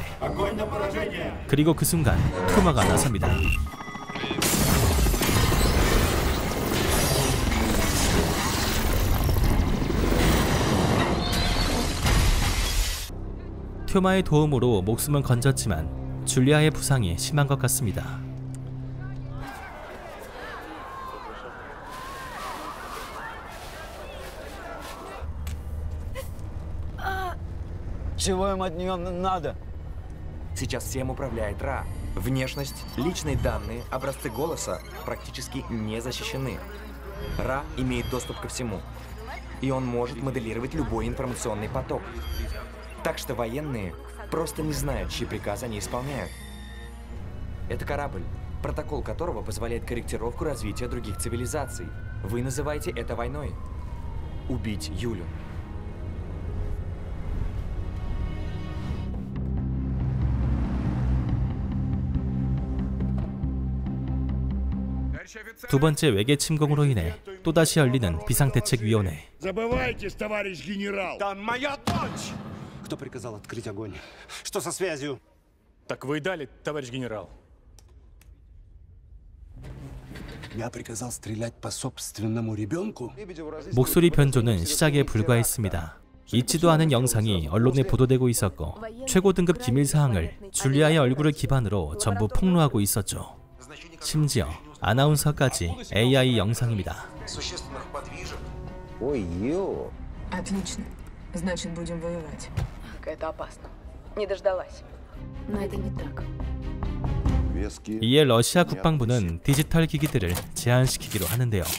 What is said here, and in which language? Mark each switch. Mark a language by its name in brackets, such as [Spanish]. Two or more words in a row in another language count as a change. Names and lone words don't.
[Korean] 그리고 그 순간 튜마가 나섭니다. 튜마의 도움으로 목숨은 건졌지만 줄리아의 부상이 심한 것 같습니다. [Russian] Чего им от нее надо? Сейчас всем управляет Ра. Внешность, личные данные, образцы голоса практически не защищены. Ра имеет доступ ко всему. И он может моделировать любой информационный поток. Так что военные просто не знают, чьи приказы они исполняют. Это корабль, протокол которого позволяет корректировку развития других цивилизаций. Вы называете это войной. Убить Юлю. [Korean] 두 번째 외계 침공으로 인해 또다시 열리는 비상대책위원회. [Russian] Забывайтесь, товарищ генерал. Там моя дочь! Кто приказал открыть огонь? Что со связью? Так вы и дали, товарищ генерал. Я приказал стрелять по собственному ребенку. [Korean] 목소리 변조는 시작에 불과했습니다. 있지도 않은 영상이 언론에 보도되고 있었고 최고 등급 기밀 사항을 줄리아의 얼굴을 기반으로 전부 폭로하고 있었죠. 심지어 아나운서까지 AI 영상입니다. [Russian] Отлично. Значит, будем воевать. Это опасно. Не дождалась. Но это не так. [Korean] 이에 러시아 국방부는 디지털 기기들을 제한시키기로 하는데요.